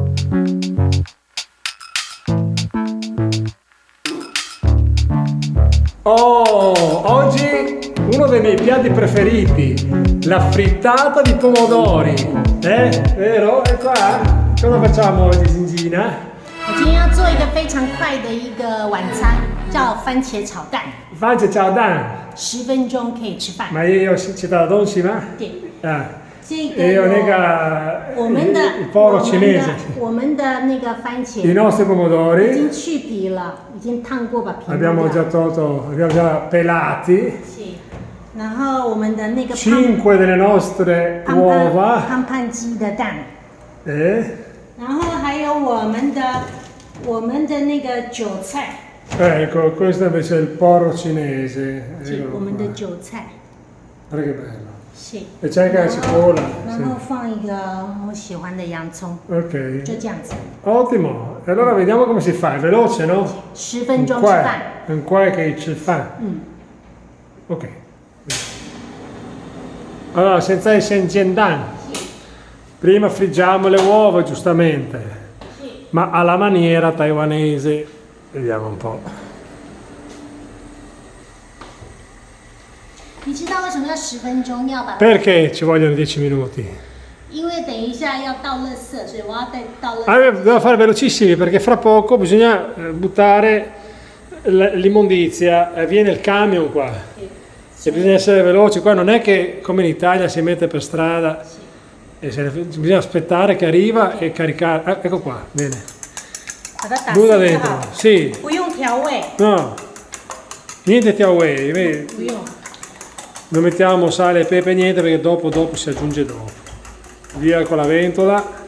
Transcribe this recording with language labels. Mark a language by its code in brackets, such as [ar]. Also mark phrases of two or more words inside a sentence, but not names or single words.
[it] Oh, oggi uno dei miei piatti preferiti, la frittata di pomodori. Vero? E qua? Cosa facciamo oggi, Gingina? [zh] 我今天要做一个非常快的一个晚餐，叫番茄炒蛋 [it] ，Faccia ciao Dan. [zh] ，10分钟可以吃饭。 [it] Ma io ci do la dolce, ma? [zh] 对， Ah. 这个 [it] E io [zh] 有 nega 我们的 [it] il poro cinese. [zh] 我们的那个番 [it] I [zh] 茄 [it] nostri [zh] 已 [it] pomodori [zh] 经去皮了，已经烫过把皮弄 [it] abbiamo [zh] 掉 [it] già tolto, abbiamo già pelati [zh] 是，然后我们的那个 [it] 5 delle nostre uova. [zh] 胖胖鸡的蛋， Eh? 然后还有我们的那个韭菜， [it] Ecco, questo invece è il poro cinese. [zh] 是 [it] Eccolo [zh] 我们的 [it] qua. [zh] 韭菜， [it] Guarda che bello. [zh] 是。 [it] E c'è anche la cipolla. [zh] 然后放一个我喜欢的洋葱， [it] Ok. [zh] 就这样子， [it] Ottimo. E allora vediamo come si fa. È veloce, no? [zh] 10 分钟吃 [it] Qua [zh] 饭。 [it] è qua che ci fa. [zh] 嗯， [it] Ok. Allora, senza i sengendan. Prima friggiamo le uova, giustamente. [zh] 是。 [it] Ma alla maniera taiwanese. Vediamo un po'. [zh] 你知道为什么要10分钟？要把它， [it] Perché ci vogliono 10 minuti? [zh] 因为等一下要倒垃圾，所以我要再倒垃圾。 [it] Ah, devo fare velocissimi perché fra poco bisogna buttare l'immondizia. Viene il camion qua. E bisogna essere veloci. Qua non è che come in Italia si mette per strada. E bisogna aspettare che arriva e caricare. Ah, ecco qua, bene. [zh] 把它打 [it] Butta [zh] 碎就 [it] dentro. [zh] 好， [it] Sì. [zh] 不用调味， [it] No. Niente tiawei. Vedi? [zh] 不用。 [it] Non mettiamo sale e pepe, niente, perché dopo si aggiunge dopo. Via con la ventola.